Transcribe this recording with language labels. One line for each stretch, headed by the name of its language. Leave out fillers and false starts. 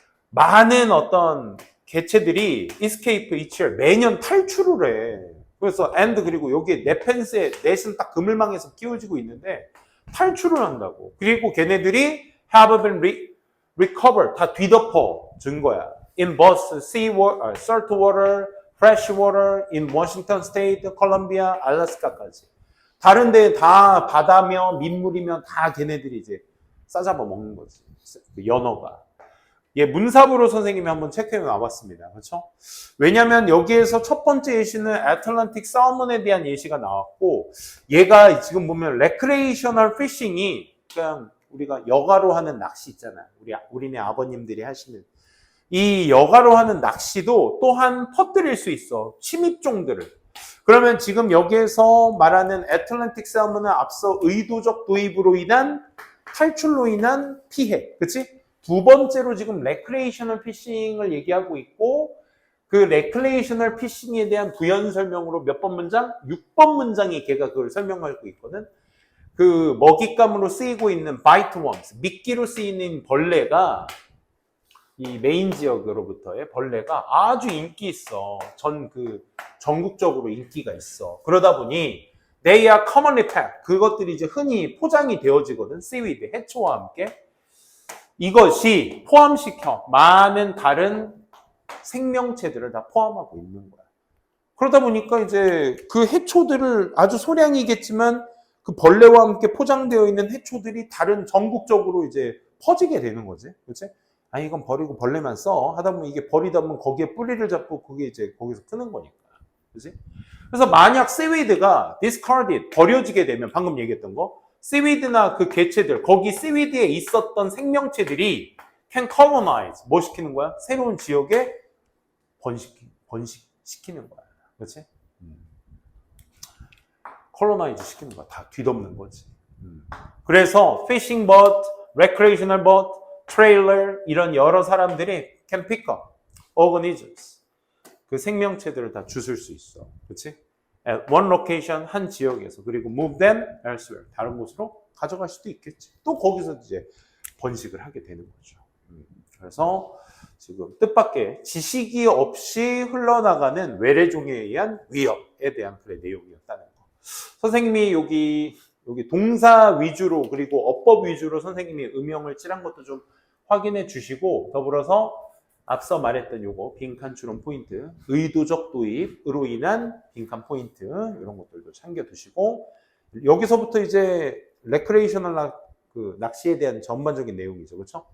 Korean: 많은 어떤 개체들이
English: escape each year
Korean: 매년 탈출을 해. 그래서 and 그리고 여기에 네펜스의 넷은 딱 그물망에서 키워지고 있는데 탈출을 한다고. 그리고 걔네들이
English: have been recovered
Korean: 다 뒤덮어 준 거야.
English: In both sea water, salt water, fresh water, in Washington State, 콜롬비아, 알래스카까지.
Korean: 다른 데 다 바다며 민물이면 다 걔네들이 이제 싸잡아 먹는 거지. 연어가. 예, 문사부로 선생님이 한번 체크해 놔봤습니다. 그렇죠? 왜냐면 여기에서 첫 번째 예시는 애틀랜틱 살몬에 대한 예시가 나왔고 얘가 지금 보면 레크레이셔널 피싱이 그냥 우리가 여가로 하는 낚시 있잖아요. 우리네 아버님들이 하시는 이 여가로 하는 낚시도 또한 퍼뜨릴 수 있어. 침입종들을. 그러면 지금 여기에서 말하는 애틀랜틱 살몬은 앞서 의도적 도입으로 인한 탈출로 인한 피해. 그치? 두 번째로 지금 레크레이셔널 피싱을 얘기하고 있고 그 레크레이셔널 피싱에 대한 부연 설명으로 몇 번 문장? 6번 문장이 걔가 그걸 설명하고 있거든. 그 먹잇감으로 쓰이고 있는 바이트 웜스, 미끼로 쓰이는 벌레가 이 메인 지역으로부터의 벌레가 아주 인기 있어. 전국적으로 인기가 있어. 그러다 보니
English: they are commonly packed.
Korean: 그것들이 이제 흔히 포장이 되어지거든. seaweed, 해초와 함께. 이것이 포함시켜 많은 다른 생명체들을 다 포함하고 있는 거야. 그러다 보니까 이제 그 해초들을 아주 소량이겠지만 그 벌레와 함께 포장되어 있는 해초들이 다른 전국적으로 이제 퍼지게 되는 거지. 그렇지? 아, 이건 버리고 벌레만 써. 하다 보면 이게 버리다 보면 거기에 뿌리를 잡고 그게 이제 거기서 크는 거니까. 그렇지? 그래서 만약 seaweed가 discarded, 버려지게 되면 방금 얘기했던 거, seaweed나 그 개체들, 거기 seaweed에 있었던 생명체들이
English: can colonize.
Korean: 뭐 시키는 거야? 새로운 지역에 번식시키는 거야. 그렇지? colonize 시키는 거야. 다 뒤덮는 거지. 그래서
English: fishing boat, recreational boat, trailer
Korean: 이런 여러 사람들이
English: can pick up organisms.
Korean: 그 생명체들을 다 주술 수 있어. 그렇지?
English: At one location,
Korean: 한 지역에서. 그리고
English: move them elsewhere.
Korean: 다른 곳으로 가져갈 수도 있겠지. 또 거기서 이제 번식을 하게 되는 거죠. 그래서 지금 뜻밖의 지식이 없이 흘러나가는 외래종에 의한 위협에 대한 글의 내용이었다는 거. 선생님이 여기 동사 위주로 그리고 어법 위주로 선생님이 음영을 칠한 것도 좀 확인해 주시고 더불어서 앞서 말했던 요거 빈칸 추론 포인트, 의도적 도입으로 인한 빈칸 포인트 이런 것들도 챙겨 두시고 여기서부터 이제 레크레이셔널 낚시에 대한 전반적인 내용이죠. 그렇죠?